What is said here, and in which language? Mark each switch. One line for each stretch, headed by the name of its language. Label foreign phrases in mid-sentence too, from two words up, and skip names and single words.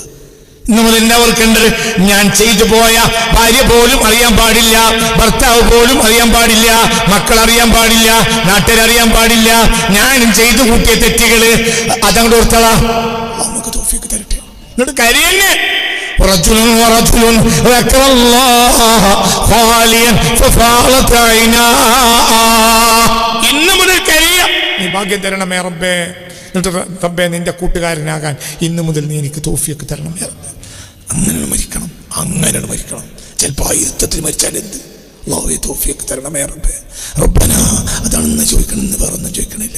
Malayalam: ഇന്ന് മുതൽ എന്നെ ഓർക്കേണ്ടത്, ഞാൻ ചെയ്തു പോയ ഭാര്യ പോലും അറിയാൻ പാടില്ല, ഭർത്താവ് പോലും അറിയാൻ പാടില്ല, മക്കൾ അറിയാൻ പാടില്ല, നാട്ടുകാരറിയാൻ പാടില്ല. ഞാനും ചെയ്തു കൂട്ടിയ തെറ്റുകള് അതങ്ങോട്ട് ഓർത്തളാ. നമുക്ക് തൗഫീഖ് തരട്ടെ. എന്നിട്ട് കരയന്നെ.
Arabic: رجل ذكر الله خاليا ففاضت عيناه.
Malayalam: ഇന്ന് മുതൽ കരയ, നീ ഭാഗ്യം തരണമേ റബ്ബേ. എന്നിട്ട് റബ്ബേ നിന്റെ കൂട്ടുകാരനാകാൻ ഇന്ന് മുതൽ നീ എനിക്ക് തൗഫീഖ് തരണമേ റബ്ബേ. അങ്ങനെ മരിക്കണം. ചിലപ്പോൾ യുദ്ധത്തിൽ മരിച്ചാൽ എന്ത്? അല്ലാഹുവേ തൗഫീഖ് തരണമേ റബ്ബേ. റബ്ബന അതാണെന്ന് ചോദിക്കണമെന്ന് വേറൊന്നും ചോദിക്കണില്ല.